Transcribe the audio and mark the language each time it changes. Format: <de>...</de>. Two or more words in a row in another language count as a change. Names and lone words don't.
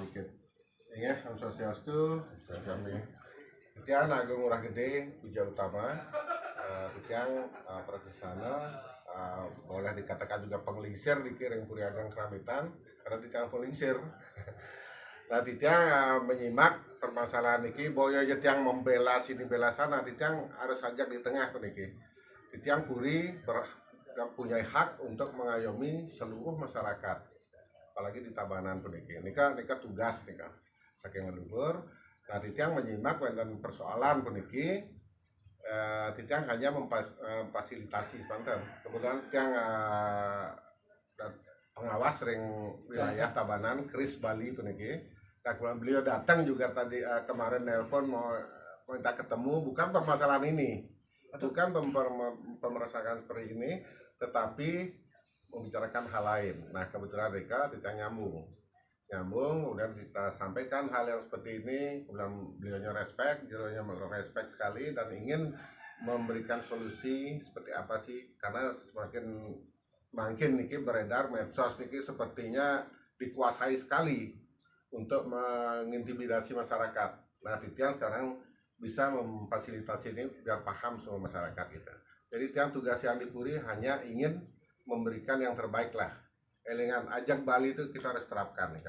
<id>Sedikit. Ingat,</id> <ban>Om Swastiastu, Sami. Ketiang Agung Ngurah Gede, Puja Utama. Ketiang Pradesana,</ban> <id>boleh dikatakan juga penglingsir di Ring Puri Ageng Kerambitan, karena Titiang penglingsir. Nah, Titiang menyimak permasalahan ini, boyo Titiang membela sini bela sana, Titiang harus ajak di tengah niki. Titiang Puri punya hak untuk mengayomi seluruh masyarakat, apalagi di Tabanan puniki.</id> <ban>Nika tugas nika saking leluhur. Nah, Titiang menyimak wonten persoalan puniki.</ban> <id>Titiang hanya memfasilitasi sebentar. Kemudian Titiang pengawas ring wilayah Tabanan, Kris Bali puniki. Nah, kemudian beliau datang juga tadi kemarin nelpon mau minta ketemu, bukan permasalahan ini, bukan pemerasaan seperti ini, tetapi membicarakan hal lain. Nah, kebetulan mereka Titiang nyambung, kemudian kita sampaikan hal yang seperti ini, kemudian beliaunya respect sekali dan ingin memberikan solusi seperti apa sih, karena semakin makin niki beredar medsos niki sepertinya dikuasai sekali untuk mengintimidasi masyarakat. Nah, Titiang sekarang bisa memfasilitasi ini biar paham semua masyarakat kita. Jadi Titiang tugas yang dipuri hanya ingin memberikan yang terbaik lah. Elengan ajak Bali itu kita harus terapkan ya.</id>